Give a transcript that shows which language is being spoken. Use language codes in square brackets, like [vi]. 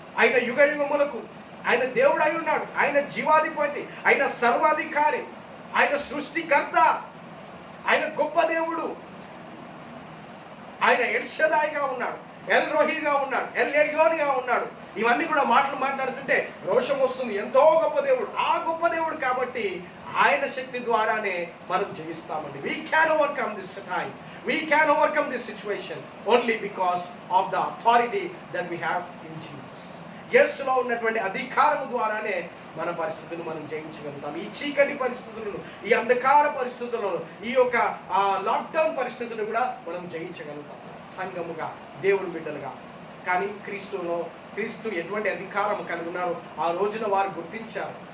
[te] ఆయన యుగములకు ఆయన దేవుడు అయి ఉన్నాడు. ఆయన జీవాధిపతి, ఆయన సర్వాధికారి, ఆయన సృష్టికర్త, ఆయన గొప్ప దేవుడు. ఆయన ఎల్ షదాయిగా ఉన్నాడు, ఎల్ రోహిగా ఉన్నాడు, ఎల్ ఎల్యోనిగా ఉన్నాడు. ఇవన్నీ కూడా మాట్లాడుతుంటే రోషం వస్తుంది. ఎంతో గొప్ప దేవుడు. ఆ గొప్ప దేవుడు కాబట్టి ఆయన శక్తి ద్వారానే మనం జయిస్తామండి. [en] We can overcome this time. We can overcome this situation only because of the authority that we have in Jesus. [te] యేసులో ఉన్నటువంటి అధికారము ద్వారానే మన పరిస్థితులను మనం జయించగలుగుతాం. ఈ చీకటి పరిస్థితులను, ఈ అంధకార పరిస్థితులను, ఈ యొక్క లాక్డౌన్ పరిస్థితులను కూడా మనం జయించగలుగుతాం సంఘముగా, దేవుని బిడ్డలుగా. కానీ క్రీస్తు ఎటువంటి అధికారం కలిగి ఉన్నారో ఆ రోజున వారు గుర్తించారు.